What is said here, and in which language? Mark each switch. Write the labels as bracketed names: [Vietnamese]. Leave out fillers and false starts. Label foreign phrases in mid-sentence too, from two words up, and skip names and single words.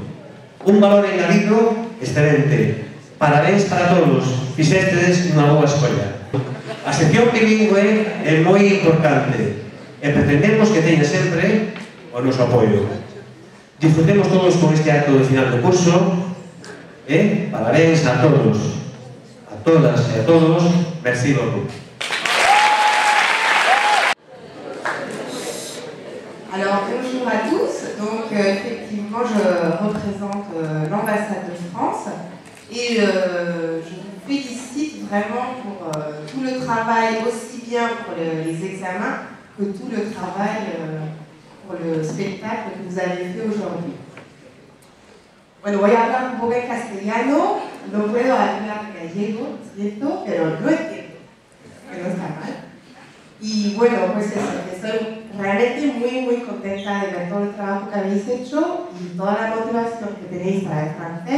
[Galician] Un valor engadido excelente. Parabéns para todos, fixestedes unha boa escolla. A sección bilingüe é moi importante e pretendemos que teña sempre o noso apoio. Disfrutemos todos con este acto de final do curso e parabéns a todos, a todas e a todos. [French] Merci beaucoup. Alors bonjour à tous, donc effectivement je représente l'ambassade de France et je vous félicite vraiment pour tout le travail, aussi bien pour les examens que tout le travail pour le spectacle que vous avez fait aujourd'hui. [Spanish] Bueno, voy a hablar un poco en castellano, no puedo hablar gallego, ¿cierto? Pero lo entiendo, que no está mal. Y bueno, pues eso, estoy realmente muy contenta de ver todo el trabajo que habéis hecho y toda la motivación que tenéis para el francés.